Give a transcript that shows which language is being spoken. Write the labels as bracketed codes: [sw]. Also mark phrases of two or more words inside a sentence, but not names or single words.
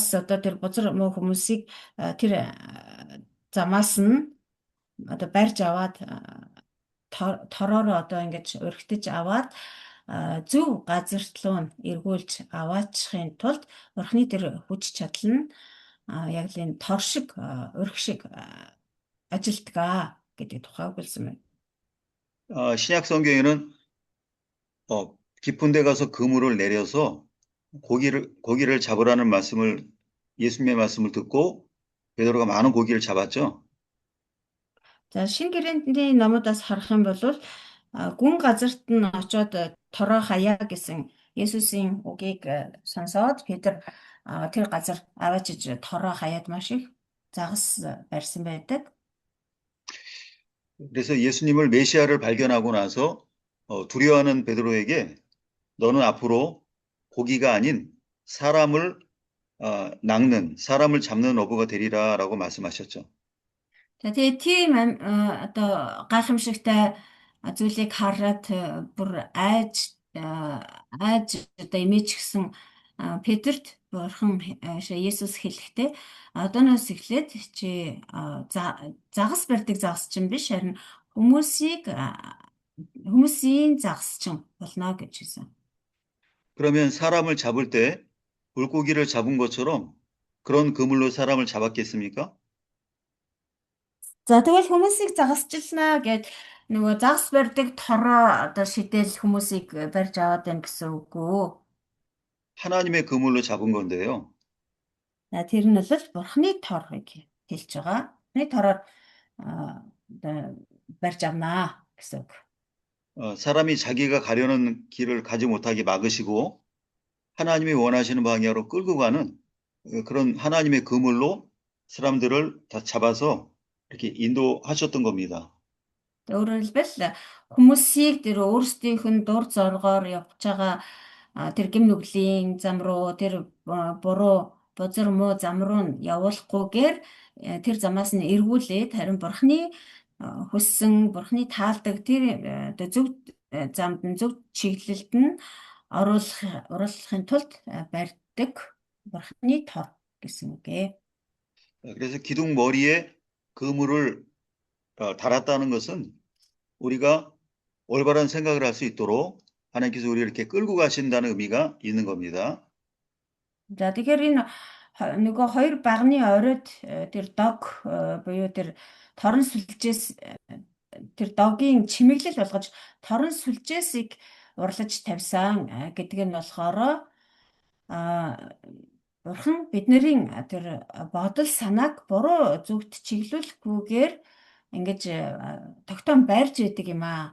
[mn] одоо тэр бузар муу хүмүүсийг тэр замаас нь одоо барьж аваад тороор одоо ингэж урхитаж аваад зөв газарт руу эргүүлж аваачихын тулд бурхны тэр хүч чадал нь яг л энэ тор шиг урх шиг ажилтгаа гэдэг тухай өгүүлсэн байна. [ko] 신약 성경에는 깊은 데 가서 그물을 내려서 고기를 잡으라는 예수님의 말씀을 듣고 베드로가 많은 고기를 잡았죠. [mn] За шинэ гэрээний номуудаас харах юм бол гүн газарт нь очоод тороо хаяа гэсэн Есүсийн үгийг сонсоод Петр тэр газар аваачиж тороо хаяад маш их загас барьсан байдаг. [ko] 그래서 예수님을 메시아를 발견하고 나서 두려워하는 베드로에게 너는 앞으로 고기가 아닌 사람을 사람을 잡는 어부가 되리라라고 말씀하셨죠. [mn] За тэгээ тийм одоо гайхамшигтай зүйлийг хараад бүр айж одоо имижгсэн Петрт бурхан Есүс хэлэхдээ одооноос эхлээд чи загас барьдаг загасчин биш харин хүмүүсийн загасчин болно гэж хэлсэн. [ko] 그러면 사람을 잡을 때 물고기를 잡은 것처럼 그런 그물로 사람을 잡았겠습니까? [mn] За тэгвэл хүмүүсийг загасчлнаа гэд нөгөө загас барьдаг тороо одоо шидэл хүмүүсийг барьж аваад байна гэсэн үг үү? [ko] 하나님의 그물로 잡은 건데요. [mn] За тэр нь бол бурхны торыг хэлж байгаа. Бурхны тороор одоо барьж авнаа гэсэн үг. [ko] 사람이 자기가 가려는 길을 가지 못하게 막으시고 하나님이 원하시는 방향으로 끌고 가는 그런 하나님의 그물로 사람들을 다 잡아서 이렇게 인도하셨던 겁니다. [mn] Өөрөөр хэлбэл хүмүүсийг тэр өөрсдийнх нь дур зоргоор явж байгаа тэр гим нүглийн зам руу тэр буруу бузар муу зам руу нь явуулахгүйгээр тэр замаас нь эргүүлээд харин бурхны хүссэн бурхны таалдаг тэр зөв замд нь зөв чиглэлд нь оруулахын тулд барьдаг бурхны тор гэсэн үг ээ. [ko] 그래서 기둥 머리에 그물을 달았다는 것은 우리가 올바른 생각을 할 수 있도록 하나님께서 우리를 이렇게 끌고 가신다는 의미가 있는 겁니다. [mn] За тэгэхээр энэ нөгөө хоёр багны оройд тэр дог буюу тэр торон сүлжээс тэр догийн чимэглэл болгож торон сүлжээсийг урлаж тавьсан гэдэг нь болохоор бурхан бидний тэр бодол санааг буруу зүгт чиглүүлэхгүйгээр ингэж тогтоом байрж идэг юм аа.